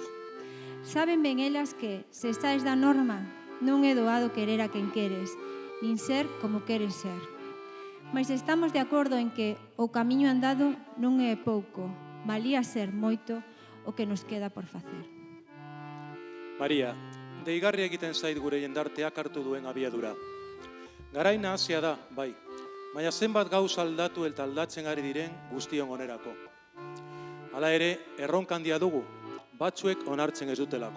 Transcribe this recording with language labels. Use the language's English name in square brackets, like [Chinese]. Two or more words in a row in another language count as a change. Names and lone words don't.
[Galician] Saben ben elas que, se saes da norma, non é doado querer a quen queres, nin ser como queres ser. Mais estamos de acordo en que o camiño andado non é pouco, valía ser moito o que nos queda por facer. [Basque] Maria, deigarri egiten zait gure jendarteak hartu duen abiadura. Garaina hasia da, bai, baina zenbat gauza aldatu eta aldatzen ari diren guztion onerako. Hala ere, erronka handia dugu, batzuek onartzen ez dutelako.